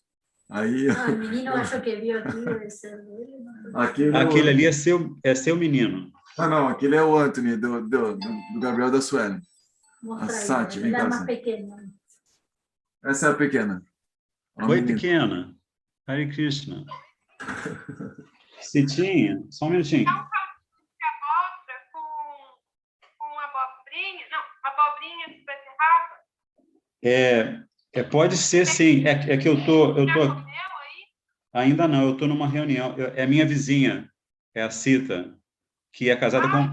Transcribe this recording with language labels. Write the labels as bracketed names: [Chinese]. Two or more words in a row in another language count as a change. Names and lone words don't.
[Portuguese] Aí... o menino acho que viu aqui. Aquele ali é seu menino. Não, aquele é o Anthony, do Gabriel da Sueli. A Sati, vem cá. Mais pequena. Essa é a pequena. Oi, pequena. Hare Krishna. Citinha, só um minutinho. Abóbora com abobrinha? Não, abobrinha de beterraba? Pode ser, sim. É que eu tô ainda não, eu estou numa reunião. É minha vizinha, é a Cita, que é casada com...